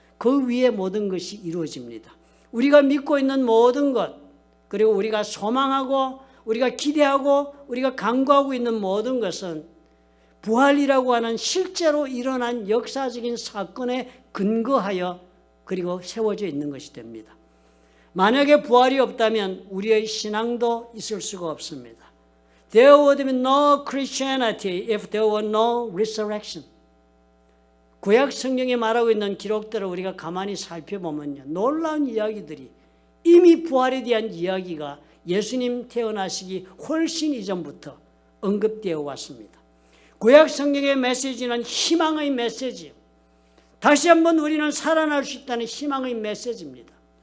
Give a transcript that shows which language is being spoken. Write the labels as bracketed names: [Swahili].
[Korean] 그 위에 모든 것이 이루어집니다. 우리가 믿고 있는 모든 것, 그리고 우리가 소망하고 우리가 기대하고 우리가 간구하고 있는 모든 것은 부활이라고 하는 실제로 일어난 역사적인 사건에 근거하여 그리고 세워져 있는 것이 됩니다. 만약에 부활이 없다면 우리의 신앙도 있을 수가 없습니다. [English] There would be no Christianity if there were no resurrection. [Korean] 구약 성경에 말하고 있는 기록들을 우리가 가만히 살펴보면요. 놀라운 이야기들이 이미 부활에 대한 이야기가 예수님 태어나시기 훨씬 이전부터 언급되어 왔습니다. 구약 성경의 메시지는 희망의 메시지예요. 다시 한번 우리는 살아날 수 있다는 희망의 메시지입니다.